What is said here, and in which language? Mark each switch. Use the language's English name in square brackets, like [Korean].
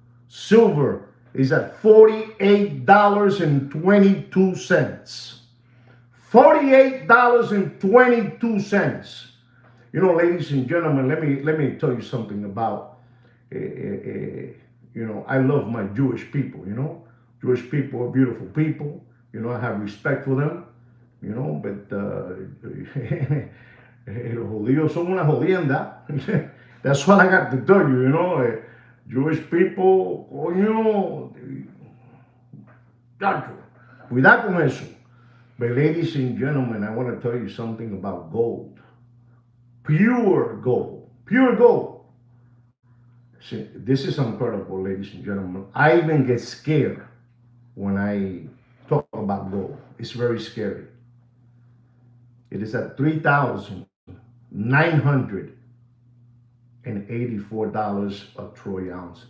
[English] Silver is at $48.22. $48.22. Ladies and gentlemen, let me tell you something about, I love my Jewish people, Jewish people are beautiful people. I have respect for them. But [Spanish] los judíos son una jodienda. [English] That's what I got to tell you. Jewish people, [Spanish] coño, chacho, cuidado con eso. [English] But ladies and gentlemen, I want to tell you something about gold. Pure gold. Pure gold. See, this is incredible, ladies and gentlemen. I even get scared when I talk about gold. It's very scary. It is at $3,984 a troy ounce.